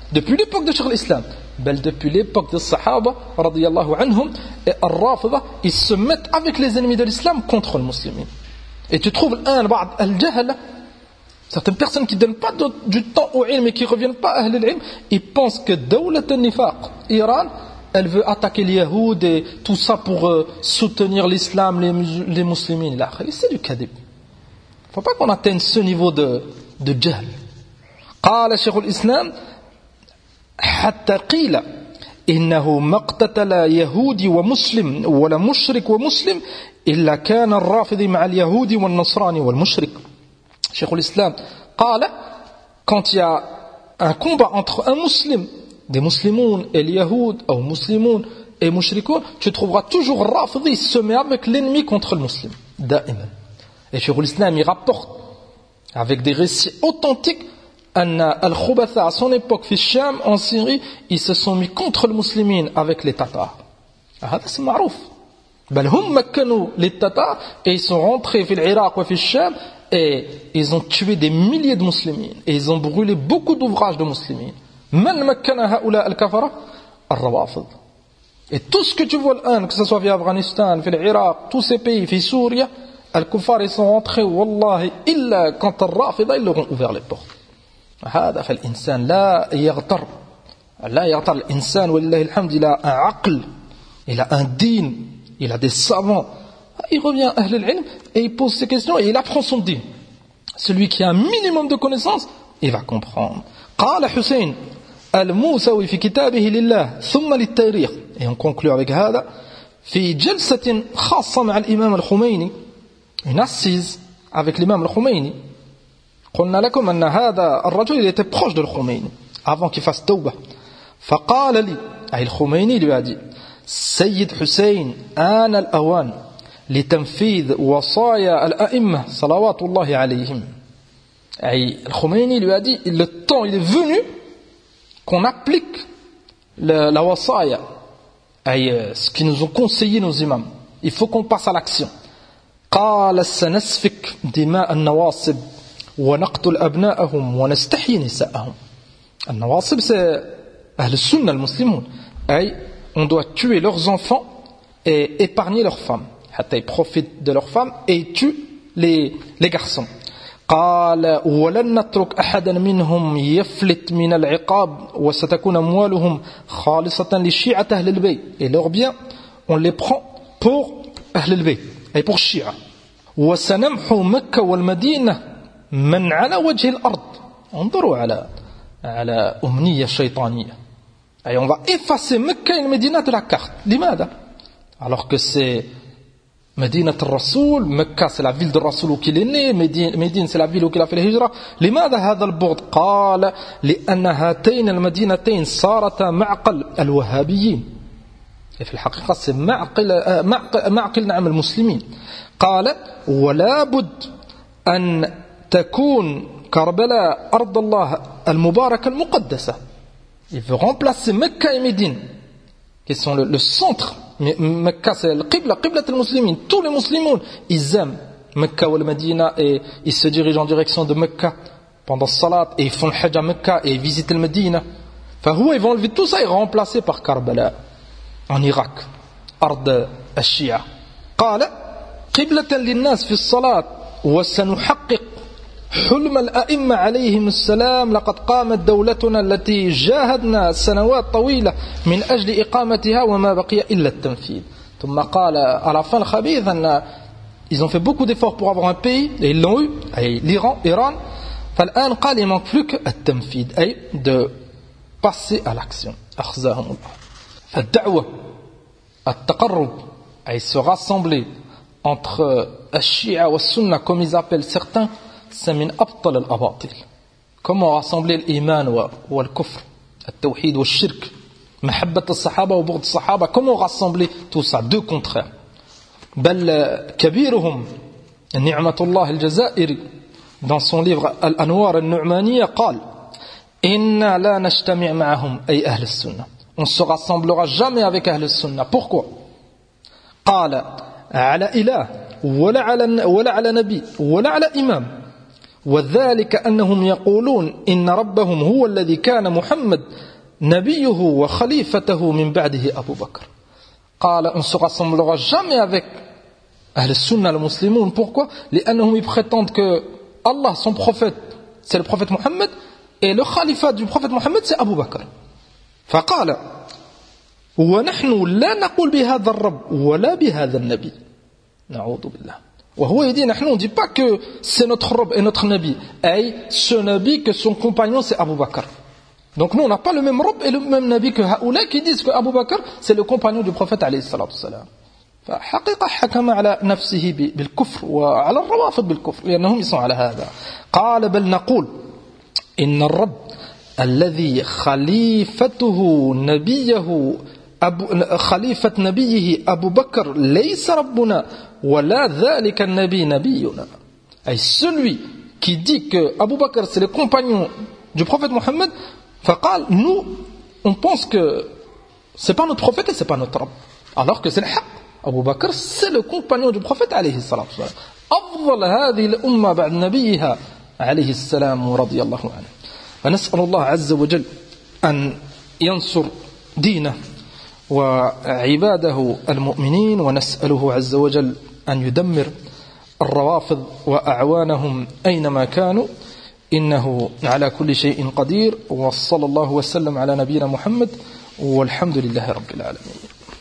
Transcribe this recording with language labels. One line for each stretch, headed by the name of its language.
French: Depuis l'époque de Sheikh al-Islam, belle depuis l'époque des Sahaba, radiyallahu anhum, et al-Rafida, ils se mettent avec les ennemis de l'Islam contre les musulmans. Et tu trouves l'un, بعض al-jahla, certaines personnes qui ne donnent pas du temps au ilm et qui ne reviennent pas à Ahl al-ilm, ils pensent que Dawlat al-Nifaq, Iran, elle veut attaquer les Yahoud et tout ça pour soutenir l'islam, les musulmans. C'est du kadib. Il ne faut pas qu'on atteigne ce niveau de jahl.
Arabic: قال شيخ الإسلام حتى قيل إنه ما اقتتل يهودي ومسلم ولا مشرك ومسلم إلا كان الرافض مع اليهود والنصراني والمشرك.
French: شيخ الإسلام قال quand il y a un combat entre un muslim, des musulmans et les yahoud ou musulmans et mushrikoun, tu trouveras toujours rafidi se met avec l'ennemi contre le muslim
Arabic: دائما.
French: Et شيخ الإسلام il rapporte avec des récits authentiques Al-Khubatha, à son époque, Fisham, en Syrie, ils se sont mis contre les musulmans avec les Tatars. Ah, c'est marouf. Ben, hum, makkanou, les Tatars, et ils sont rentrés fil l'Irak ou Fisham, et ils ont tué des milliers de musulmans, et ils ont brûlé beaucoup d'ouvrages de musulmans. Man makkana haoula al-kafara, al-rawafid. Et tout ce que tu vois l'un, que ce soit via Afghanistan, fil l'Irak, tous ces pays, fil Syrie, al-kufar, ils sont rentrés, wallahi, illa quand al-rafida, ils leur ont ouvert les portes.
Arabic: هذا فالإنسان لا يغتر لا يغتر الإنسان ولله الحمد إلى عقل إلى دين إلى savants.
French: Il revient à أهل العلم et il pose ses questions et il apprend son din. Celui qui a un minimum de connaissances, il va comprendre.
Arabic: قال حسين الموسوي في كتابه لله ثم للتاريخ.
French: Et on conclut avec
Arabic: هذا في جلسة خاصة مع الإمام الخميني,
French: une assise avec l'imam الخميني.
Arabic: قلنا لكم أن هذا الرجل اللي تبخش دل الخميني
French: avant qu'il fasse
Arabic: توبة. فقال لي أي الخميني اللي بعدي سيد حسين آن الأوان لتنفيذ وصايا الأئمة صلوات الله عليهم. أي الخميني اللي بعدي
French: le temps il est venu qu'on applique la وصايا, أي ce qui nous ont conseillé nos imams, il faut qu'on passe à l'action.
Arabic: قال سنسفك دماء النواصب ونقتل أبناءهم ونستحي نساءهم.
French: النواصب c'est
Arabic: أهل السنة المسلمون,
French: أي on doit tuer leurs enfants et épargner leurs femmes, حتى ils profitent de leurs femmes et ils tuent les garçons.
Arabic: قال ولن نترك أحدا منهم يفلت من العقاب وستكون أموالهم خالصة لشيعة أهل البيت.
French: Et leurs biens on les prend pour أهل البيت, أي pour الشيعة.
Arabic: وسنمحو مكة والمدينة من على وجه الأرض. انظروا على أمنية شيطانية,
French: أي on va effacer مكة et المدينة de la carte. لماذا؟ alors que c'est
Arabic: مدينة الرسول,
French: مكة c'est la ville de الرسول où il est né, مدينة c'est la ville où il a fait الهجرة.
Arabic: لماذا هذا البعد؟ قال لأن هاتين المدينتين صارتا معقل الوهابيين. في الحقيقة
French: c'est
Arabic: معقل نعم المسلمين. قال ولا بد أن تكون كربلاء أرض الله المباركة المقدسة.
French: Il veut remplacer Mecca et Médine, qui sont le centre. Mecca c'est la qibla, qibla des musulmans. Tous les musulmans, ils aiment Mecca ou Médina et ils se dirigent en direction de Mecca pendant le salat et ils font le hajj à Mecca et ils visitent le Médina. Fahou, ils vont enlever tout ça et remplacer par Karbala en Irak, أرض الشيعة.
Arabic: قال قبلة للناس في الصلاة وسنحقق حلم الأئمة عليهم السلام لقد قامت دولتنا التي جاهدنا سنوات طويلة من أجل إقامتها وما بقي إلا التنفيذ. ثم قال
French: à la fin الخبيث أن ils ont fait beaucoup d'efforts pour avoir un pays et ils l'ont eu, أي l'Iran, Iran. فالآن قال il manque plus que التنفيذ, أي de passer à l'action.
Arabic: أخزاهم الله.
French: ف
Arabic: الدعوة التقرب
French: أي se rassembler entre الشيعة والسنة comme ils appellent certains c'est
Arabic: من أبطل الأباطل.
French: Comment rassembler l'Iman
Arabic: والكفر التوحيد والشرك محبة الصحابة وبغض الصحابة.
French: Comment rassembler tout ça, deux contraires.
Arabic: بل كبيرهم نعمة الله الجزائري
French: dans son livre
Arabic: Al-Anwar al-Nu'maniya قال إنا لا نجتمع معهم أي أهل السنة.
French: On se rassemblera jamais avec Ahl al-Sunnah. Pourquoi?
Arabic: قال على إله ولا على نبي ولا على إمام وذلك أنهم يقولون إن ربهم هو الذي كان محمد نبيه وخليفته من بعده أبو بكر.
French: قال On se rassemblera jamais avec Ahl al-Sunnah al-Muslimun. Pourquoi?
Arabic: لأنهم يبخطنت
French: que Allah son prophète c'est le prophète Muhammad et le khalifa du prophète Muhammad c'est Abu Bakr.
Arabic: فقال ونحن لا نقول بهذا الرب ولا بهذا النبي نعوذ بالله. وهو يدي نحن
French: on dit pas que c'est notre رب et notre نبي أي ce نبي que son compagnon c'est Abu Bakr. Donc nous on n'a pas le même رب et le même نبي que هؤلاء qui disent que Abu Bakr c'est le compagnon du prophète عليه الصلاة والسلام.
Arabic: فحقيقة حكم على نفسه بالكفر وعلى الروافض بالكفر لأنهم يصنعون على هذا. قال بل نقول إن الرب الذي خليفته نبيه خليفة نبيه أبو بكر ليس ربنا ولا ذلك النبي نبينا.
French: أي celui qui dit que Abu Bakr c'est le compagnon du prophète Muhammad. فقال nous on pense que c'est pas notre prophète et c'est pas notre رب. Alors que c'est le حق. Abu Bakr c'est le compagnon du prophète عليه الصلاة والسلام.
Arabic: أفضل هذه الأمة بعد نبيها عليه السلام ورضي الله عنه. فنسأل الله عز وجل أن ينصر دينه وعباده المؤمنين ونسأله عز وجل أن يدمر الروافض وأعوانهم أينما كانوا إنه على كل شيء قدير. وصلى الله وسلم على نبينا محمد والحمد لله رب العالمين.